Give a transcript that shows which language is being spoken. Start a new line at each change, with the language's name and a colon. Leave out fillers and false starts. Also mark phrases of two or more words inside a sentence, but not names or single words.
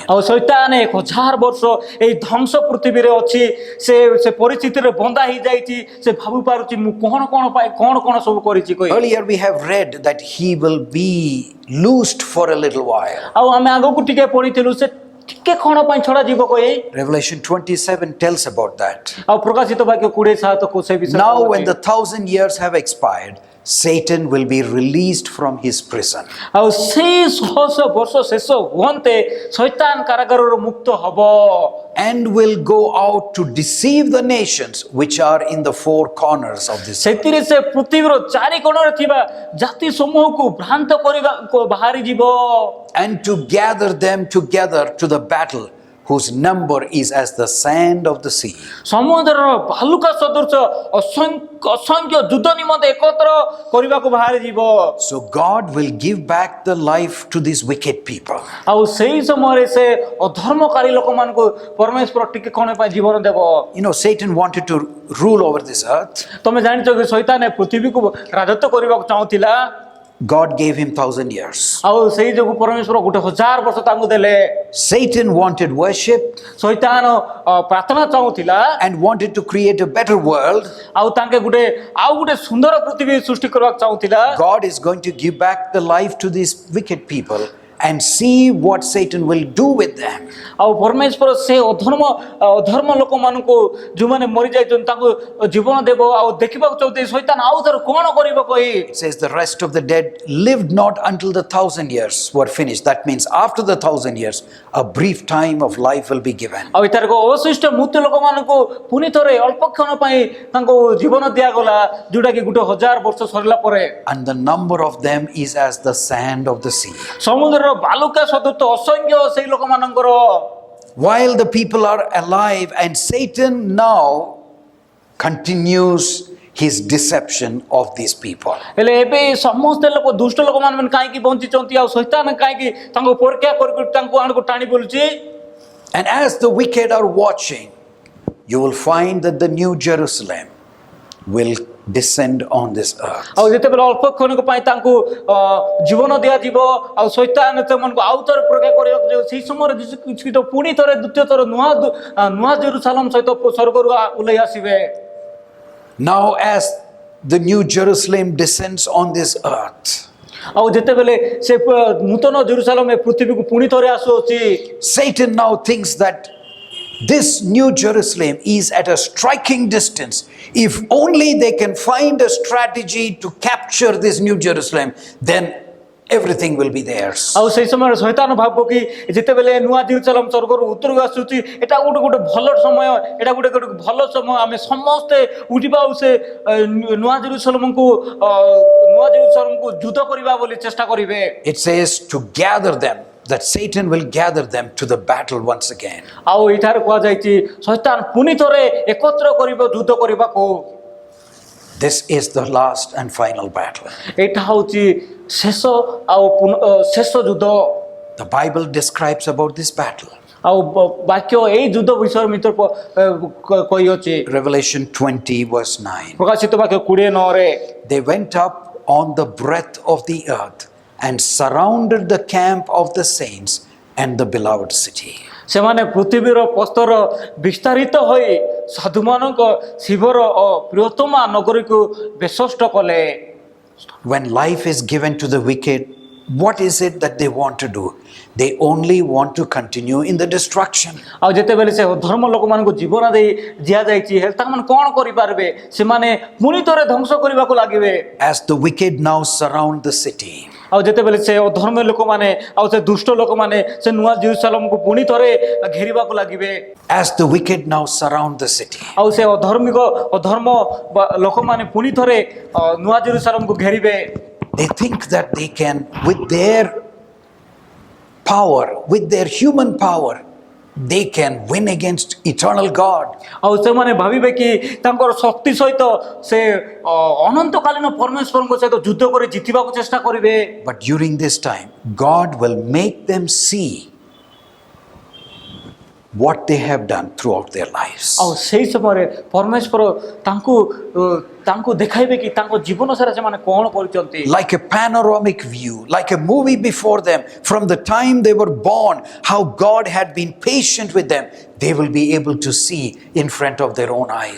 Odia: ଆଉ ଶୈତାନ 1000 ବର୍ଷ ଏଇ ଧ୍ୱଂସ ପୃଥିବୀରେ ଅଛି। ସେ ପରିସ୍ଥିତିରେ ବନ୍ଧା ହେଇଯାଇଛି। ସେ ଭାବି ପାରୁଛି ମୁଁ କଣ ସବୁ କରିଛି କହି।
English: Earlier we have read that he will be loosed for a little while.
Odia: ଆଉ ଆମେ ଆଗକୁ ଟିକେ ପଢିଥିଲୁ ସେ ଟିକେ କଣ ପାଇଁ ଛଡା ଯିବ କହି।
English: Revelation 27 tells about that.
Odia: ଆଉ ପ୍ରକାଶିତ ବାକ୍ୟ 27 ସେ ବିଷୟରେ
English: Now when the 1000 years have expired, Satan will be released from his prison.
Odia: ଆଉ ସେଇ 100 ବର୍ଷ ଶେଷ ହୁଅନ୍ତେ ଶୈତାନ କାରାଗାରରୁ ମୁକ୍ତ ହବ।
English: And will go out to deceive the nations which are in the four corners of this earth.
Odia: ସେଥିରେ ସେ ପୃଥିବୀର ଚାରି କୋଣରେ ଥିବା ଜାତି ସମୂହକୁ ଭ୍ରାନ୍ତ କରିବାକୁ ବାହାରି ଯିବ।
English: And to gather them together to the battle, whose number is as the sand of the sea.
Odia: ସମୁଦ୍ରର ବାଲୁକା ସଦୃଶ ଅସଂଖ୍ୟ ଯୁଦ୍ଧ ନିମନ୍ତେ ଏକତ୍ର କରିବାକୁ ବାହାରି ଯିବ।
English: So God will give back the life to these wicked people.
Odia: ଆଉ ସେଇ ସମୟରେ ସେ ଅଧର୍ମକାରୀ ଲୋକମାନଙ୍କୁ ପରମେଶ୍ୱର ଟିକେ କଣ ପାଇଁ ଜୀବନ ଦେବ।
English: You know, Satan wanted to rule over this earth.
Odia: ତମେ ଜାଣିଛ କି ଶୈତାନ ପୃଥିବୀକୁ ରାଜତ୍ୱ କରିବାକୁ ଚାହୁଁଥିଲା।
English: God gave him 1000 years.
Odia: ଆଉ ସେଇ ଯୋଗୁ ପରମେଶ୍ୱର 1000 ବର୍ଷ ତାଙ୍କୁ ଦେଲେ।
English: Satan wanted worship
Odia: ଶୈତାନ ପ୍ରାର୍ଥନା ଚାହୁଁଥିଲା
English: and wanted to create a better world.
Odia: ଆଉ ତାଙ୍କେ ଆଉ ଗୋଟେ ସୁନ୍ଦର ପୃଥିବୀ ସୃଷ୍ଟି କରିବାକୁ ଚାହୁଁଥିଲା।
English: God is going to give back the life to these wicked people and see what Satan will do with them.
Odia: ଆଉ ପରମେଶ୍ୱର ସେ ଅଧର୍ମ ଲୋକମାନଙ୍କୁ ଯେଉଁମାନେ ମରିଯାଇଛନ୍ତି ତାଙ୍କୁ ଜୀବନ ଦେବ ଆଉ ଦେଖିବାକୁ ଚାହୁଁଛନ୍ତି ଶୈତାନ ଆଉ ଥରେ କଣ କରିବ କହି।
English: It says the rest of the dead lived not until the 1000 years were finished. That means after the 1000 years, a brief time of life will be given.
Odia: ଆଉ ଏଠାରେ ଅବଶିଷ୍ଟ ମୃତ୍ୟୁ ଲୋକମାନଙ୍କୁ ପୁଣି ଥରେ ଅଳ୍ପ କ୍ଷଣ ପାଇଁ ତାଙ୍କୁ ଜୀବନ ଦିଆଗଲା ଯୋଉଟା କି 1000 ବର୍ଷ ସରିଲା ପରେ।
English: And the number of them is as the sand of the sea.
Odia: ସମୁଦ୍ରର ବାଲୁକା ସଦୃଶ ଅସଂଖ୍ୟ ସେଇ ଲୋକମାନଙ୍କର।
English: While the people are alive, and Satan now continues his deception of these people.
Odia: ହେଲେ ଏବେ ସମସ୍ତେ ଲୋକ ଦୁଷ୍ଟ ଲୋକମାନେ କାହିଁକି ବଞ୍ଚିଛନ୍ତି ଆଉ ଶୈତାନ କାହିଁକି ତାଙ୍କୁ ପରୀକ୍ଷା କରି ତାଙ୍କୁ ଆଣକୁ ଟାଣି ବୁଲୁଛି।
English: And as the wicked are watching, you will find that the new Jerusalem will descend on this earth.
Odia: ଆଉ ଯେତେବେଳେ ଅଳ୍ପ କ୍ଷଣକ ପାଇଁ ତାଙ୍କୁ ଜୀବନ ଦିଆଯିବ ଆଉ ଶୈତାନ ସେମାନଙ୍କୁ ଆଉ ଥରେ ପରୀକ୍ଷା କରିବାକୁ ଯିବ ସେଇ ସମୟରେ ଯୀଶୁ ପୁଣି ଥରେ ଦ୍ୱିତୀୟ ଥର ନୂଆ ଜେରୁସାଲେମ ସହିତ ସ୍ୱର୍ଗରୁ ଓହ୍ଲାଇ ଆସିବେ।
English: Now as the new Jerusalem descends on this earth,
Odia: ଆଉ ଯେତେବେଳେ ସେ ନୂତନ ଜେରୁସାଲେମ ପୃଥିବୀକୁ ପୁଣି ଥରେ ଆସୁଅଛି
English: Satan now thinks that this new Jerusalem is at a striking distance. If only they can find a strategy to capture this new Jerusalem, then everything will be theirs.
Odia: ଆଉ ସେଇ ସମୟରେ ଶୈତାନ ଭାବିବ କି ଯେତେବେଳେ ନୂଆ ଜେରୁସାଲେମ ସ୍ୱର୍ଗରୁ ଉତ୍ତରକୁ ଆସୁଛି ଏଟା ଗୋଟେ ଭଲ ସମୟ, ଏଟା ଗୋଟେ ଭଲ ସମୟ, ଆମେ ସମସ୍ତେ ଉଠିବା ଆଉ ସେ ନୂଆ ଜେରୁସାଲେମକୁ ଯୁଦ୍ଧ କରିବା ବୋଲି ଚେଷ୍ଟା କରିବେ।
English: It says to gather them, that Satan will gather them to the battle once again.
Odia: ଆଉ ଏଠାରେ କୁହାଯାଇଛି ଶୈତାନ ପୁଣି ଥରେ ଏକତ୍ର କରିବ ଯୁଦ୍ଧ କରିବାକୁ।
English: This is the last and final battle.
Odia: ଏଇଟା ହେଉଛି ଶେଷ ଆଉ ଶେଷ ଯୁଦ୍ଧ।
English: The Bible describes about this battle.
Odia: ଆଉ ବାକ୍ୟ ଏଇ ଯୁଦ୍ଧ ବିଷୟରେ ମିତ୍ର କହିଅଛି
English: Revelation 20 verse 9.
Odia: ପ୍ରକାଶିତ ବାକ୍ୟ 29ରେ
English: They went up on the breadth of the earth and surrounded the camp of the saints and the beloved city.
Odia: ସେମାନେ ପୃଥିବୀର ପ୍ରସ୍ତର ବିସ୍ତାରିତ ହୋଇ ସାଧୁମାନଙ୍କ ଶିବର ପ୍ରିୟତମା ନଗରୀକୁ ବେଷ୍ଟନ କଲେ।
English: When life is given to the wicked, what is it that they want to do? They only want to continue in the destruction.
Odia: ଆଉ ଯେତେବେଳେ ସେ ଧର୍ମ ଲୋକମାନଙ୍କୁ ଜୀବନ ଦେଇ ଦିଆଯାଇଛି ତାମାନେ କ'ଣ କରିପାରିବେ? ସେମାନେ ପୁଣି ଥରେ ଧ୍ୱଂସ କରିବାକୁ ଲାଗିବେ।
English: As the wicked now surround the city,
Odia: ଆଉ ଯେତେବେଳେ ସେ ଅଧର୍ମୀ ଲୋକମାନେ ଆଉ ସେ ଦୁଷ୍ଟ ଲୋକମାନେ ସେ ନୂଆ ଜେରୁସାଲେମକୁ ପୁଣି ଥରେ ଘେରିବାକୁ ଲାଗିବେ।
English: as the wicked now surround the city,
Odia: ଆଉ ସେ ଅଧର୍ମ ଲୋକମାନେ ପୁଣି ଥରେ ନୂଆ ଜେରୁସାଲେମକୁ ଘେରିବେ।
English: they think that they can, with their power, with their human power, they can win against eternal God.
Odia: ଆଉ ସେମାନେ ଭାବିବେ କି ତାଙ୍କର ଶକ୍ତି ସହିତ ସେ ଅନନ୍ତକାଳୀନ ପରମେଶ୍ୱରଙ୍କ ସହିତ ଯୁଦ୍ଧ କରି ଜିତିବାକୁ ଚେଷ୍ଟା କରିବେ।
English: But during this time, God will make them see what they have done throughout their lives.
Odia: ଆଉ ସେଇ ସମୟରେ ପରମେଶ୍ୱର ତାଙ୍କୁ ଦେଖାଇବେ କି ତାଙ୍କ ଜୀବନ ସାରା ସେମାନେ କ'ଣ କରିଛନ୍ତି।
English: Like a panoramic view, like a movie before them, from the time they were born, how God had been patient with them, they will be able to see in front of their own eyes.